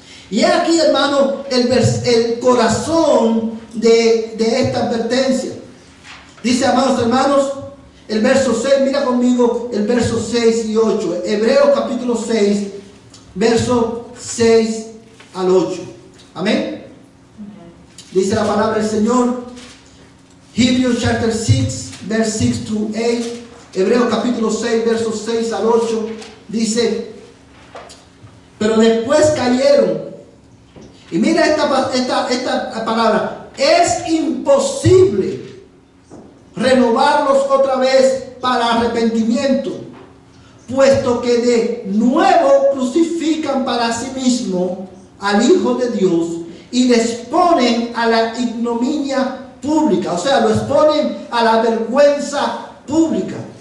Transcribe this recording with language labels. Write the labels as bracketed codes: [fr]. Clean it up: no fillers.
[es] Y es aquí, hermano, el corazón de esta advertencia. Dice, amados hermanos, el verso 6, mira conmigo el verso 6 y 8. Hebreos capítulo 6, verso 6 al 8. Amén. Dice la palabra del Señor. [en] Hebrews chapter 6, verse 6 through 8. [es] Hebreos capítulo 6, versos 6 al 8. Dice, pero después cayeron. Y mira esta palabra. Es imposible renovarlos otra vez para arrepentimiento, puesto que de nuevo crucifican para sí mismo al Hijo de Dios y les ponen a la ignominia pública, o sea, lo exponen a la vergüenza pública.